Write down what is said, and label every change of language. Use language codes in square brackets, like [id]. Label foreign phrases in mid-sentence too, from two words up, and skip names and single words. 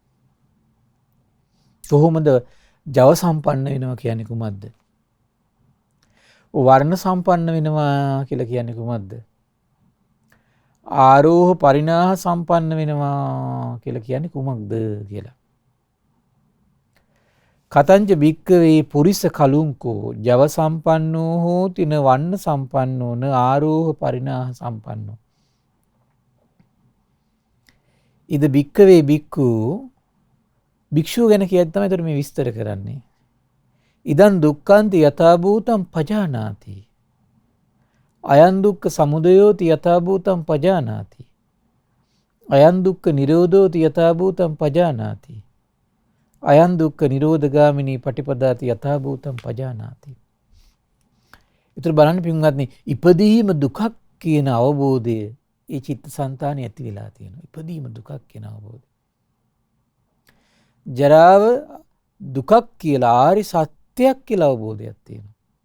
[si] කොහොමද ජව සම්පන්න වෙනවා කියන්නේ කුමක්ද? වර්ණ සම්පන්න වෙනවා කියලා කියන්නේ කුමක්ද? ආරෝහ පරිණාහ සම්පන්න වෙනවා කියලා කියන්නේ කුමක්ද කියලා. [pi] කතංච භික්කවේ පුරිස කලුංකෝ ජව සම්පන්නෝ හෝති න වන්න සම්පන්නෝ න ආරෝහ පරිණාහ සම්පන්නෝ. ඉද භික්කවේ භික්ඛු [si] භික්ෂුව ගැන කියද්දි තමයි ඒතර මේ විස්තර කරන්නේ. [pi] ඉදන් දුක්ඛන්ති යථා භූතං පජානාති. අයං දුක්ඛ සමුදයෝති යථා භූතං පජානාති. අයං දුක්ඛ නිරෝධෝති යථා භූතං පජානාති. අයං දුක්ඛ නිරෝධගාමිනී පටිපදාති යථා භූතං පජානාති. [si] ඊතර බලන්න පින්වත්නි ඉපදීම දුකක් කියන අවබෝධය ඒ චිත්තසංතානෙ ඇති වෙලා තියෙනවා. ඉපදීම දුකක් කියන අවබෝධය. ජරාව දුකක් කියලා ආරි සත්‍යයක් කියලා අවබෝධයක් තියෙනවා.